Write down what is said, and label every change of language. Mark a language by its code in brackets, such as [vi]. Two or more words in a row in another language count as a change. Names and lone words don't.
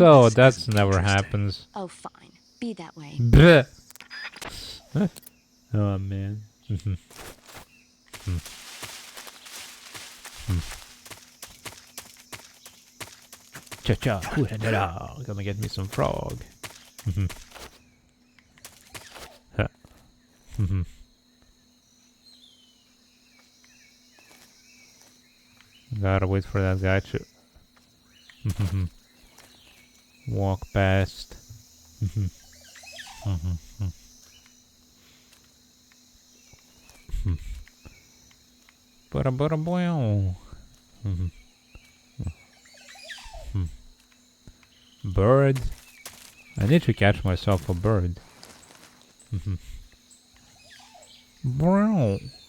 [en] so. This That's isn't never interesting. happens. Oh, fine. Be that way. Bleh. Oh man. Cha-cha, hoo-ha-da-da. Gonna get me some frog. Gotta wait for that guy to walk past. Ba-da-ba-da-boing. Bird. I need to catch myself a bird. Brown.